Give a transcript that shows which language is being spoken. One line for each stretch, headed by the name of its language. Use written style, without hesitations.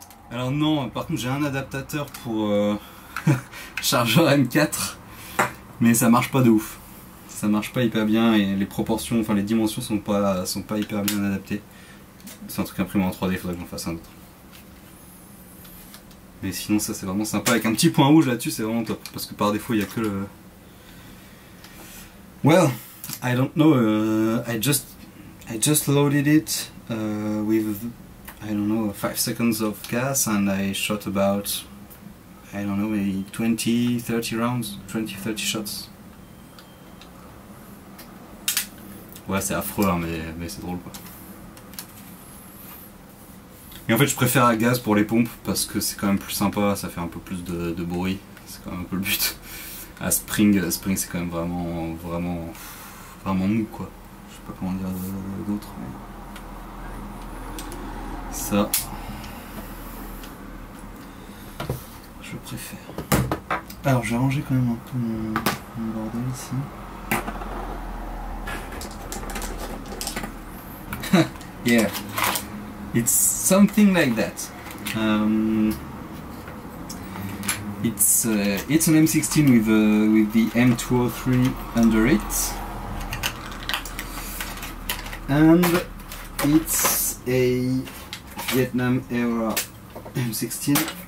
French: Alors non, par contre j'ai un adaptateur pour chargeur M4, mais ça marche pas de ouf. Ça marche pas hyper bien et les proportions, enfin les dimensions sont pas hyper bien adaptées. C'est un truc imprimé en 3D, il faudrait que j'en fasse un autre. Mais sinon ça c'est vraiment sympa, avec un petit point rouge là-dessus c'est vraiment top, parce que par défaut il n'y a que le...
English: Well, I don't know, I just loaded it with... I don't know, 5 seconds of gas and I shot about, I don't know, maybe 20-30 rounds, 20-30 shots.
French: Ouais, c'est affreux, hein, mais c'est drôle quoi. Et en fait je préfère à gaz pour les pompes parce que c'est quand même plus sympa, ça fait un peu plus de bruit, c'est quand même un peu le but. À spring c'est quand même vraiment mou quoi. Je sais pas comment dire d'autre, mais ça je préfère. Alors je vais ranger quand même un peu mon bordel ici.
English: Yeah, it's something like that. It's an M16 with the M203 under it, and it's a Vietnam era M16.